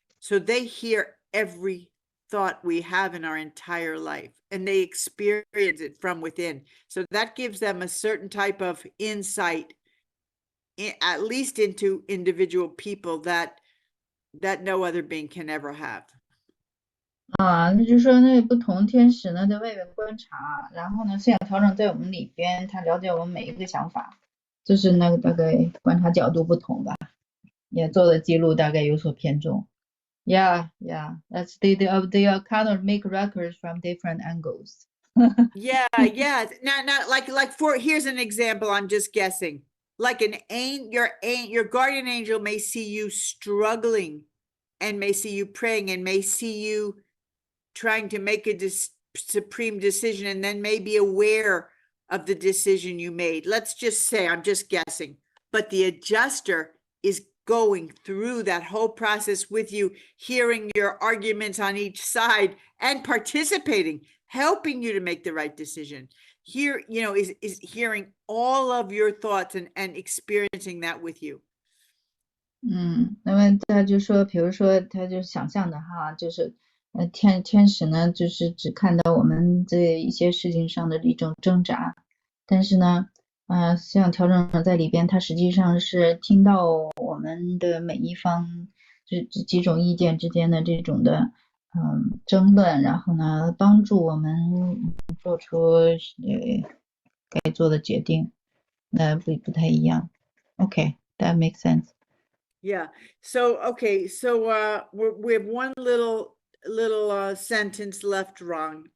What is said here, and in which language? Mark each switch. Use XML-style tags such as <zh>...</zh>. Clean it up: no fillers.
<en>So they hear every thought we have in our entire life, and they experience it from within. So that gives them a certain type of insight, at least into individual people that no other being can ever have.</en> <zh>那就是说那不同天使呢在外面观察，然后呢思想调整在我们里边，他了解我们每一个想法，就是那个大概观察角度不同吧，也做的记录大概有所偏重。</zh> <en>Yeah, that's they kind make records from different angles. Yeah. Now, here's an example. I'm just guessing. Like your guardian angel may see you struggling, and may see you praying, and may see you trying to make a supreme decision, and then may be aware of the decision you made. Let's just say, I'm just guessing, but the adjuster is going through that whole process with you, hearing your arguments on each side and participating, helping you to make the right decision. Here, is hearing all of your thoughts and experiencing that with you.</en> <zh>那么他就说，比如说他就想象的哈，就是天使呢，就是只看到我们这一些事情上的一种挣扎，但是呢像调整者在里边，他实际上是听到我们的每一方这几种意见之间的这种的争论，然后呢帮助我们做出该做的决定，那不太一样。</zh> <en>Okay, that makes sense. Yeah. So, okay. So, we have one little sentence left wrong.</en>